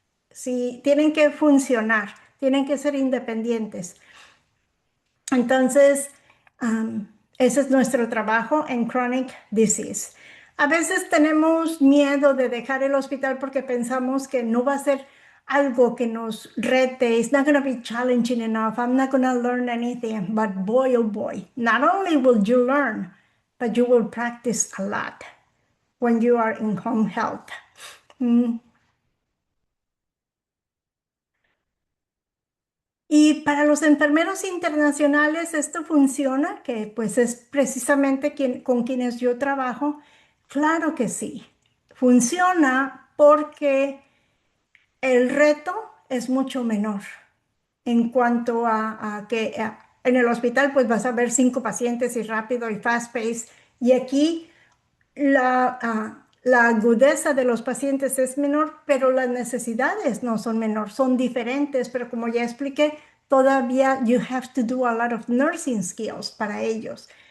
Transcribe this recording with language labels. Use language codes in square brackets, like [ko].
[es] Si tienen que funcionar, tienen que ser independientes. Entonces, ese es nuestro trabajo en chronic disease. A veces tenemos miedo de dejar el hospital porque pensamos que no va a ser algo que nos rete. [en] It's not going to be challenging enough. I'm not going to learn anything. But boy, oh boy, not only will you learn, but you will practice a lot when you are in home health. Mm. [es] Y para los enfermeros internacionales esto funciona, que pues es precisamente con quienes yo trabajo. Claro que sí, funciona porque el reto es mucho menor en cuanto a que en el hospital pues vas a ver 5 pacientes y rápido y fast pace, y aquí la agudeza de los pacientes es menor, pero las necesidades no son menor, son diferentes, pero como ya expliqué, todavía [en] you have to do a lot of nursing skills [es] para ellos.